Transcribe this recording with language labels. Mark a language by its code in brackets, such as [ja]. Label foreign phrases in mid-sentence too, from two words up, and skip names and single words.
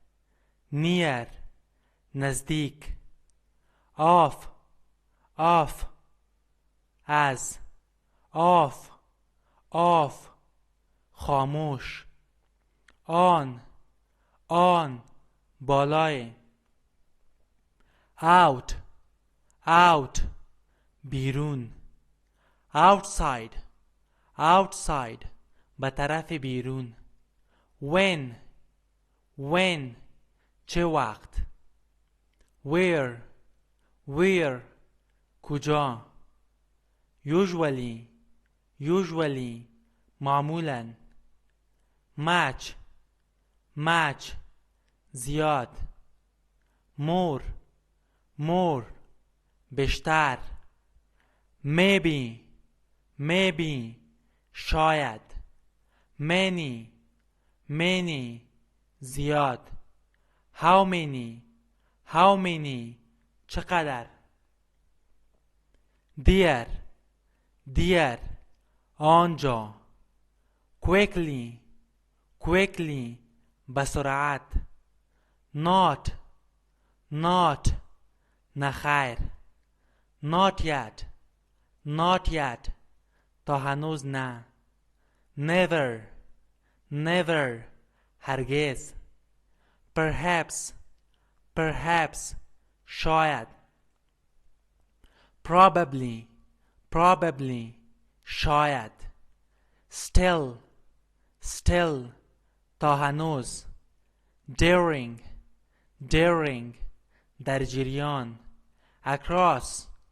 [fa] نزدیک، off، از، off، خاموش، on، بالای، out، بیرون، outside، به طرف بیرون، when، چه وقت، where، کجا، usually، معمولاً، [en] much، زیاد، more، بیشتر، maybe، شاید، many، زیاد، how many، [fa] چقدر، dear، آنجا، quickly، به سرعت، [en] not، نخیر، not yet، [fa] تا هنوز نه، never، هرگز، perhaps، شاید، probably، شاید، still، تا هنوز، during، در جریان، across،